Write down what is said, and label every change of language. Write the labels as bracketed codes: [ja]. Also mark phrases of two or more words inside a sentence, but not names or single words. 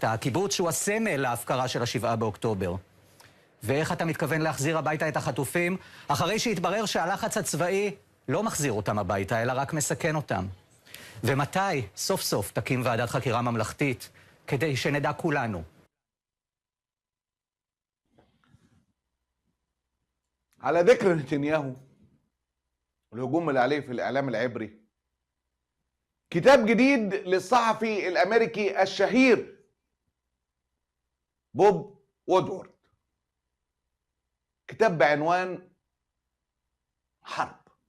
[he] הקיבוץ שהוא הסמל להפקרה של 7 באוקטובר. ואיך אתה מתכוון להחזיר הביתה את החטופים אחרי שהתברר שהלחץ הצבאי לא מחזיר אותם הביתה, אלא רק מסכן אותם? ומתי סוף סוף תקים ועדת חקירה ממלכתית כדי שנדע כולנו? [ar] على ذكر نتنياهو الهجوم اللي عليه في الإعلام العبري، كتاب جديد للصحفي الأمريكي الشهير بوب وودورد، كتاب بعنوان حرب.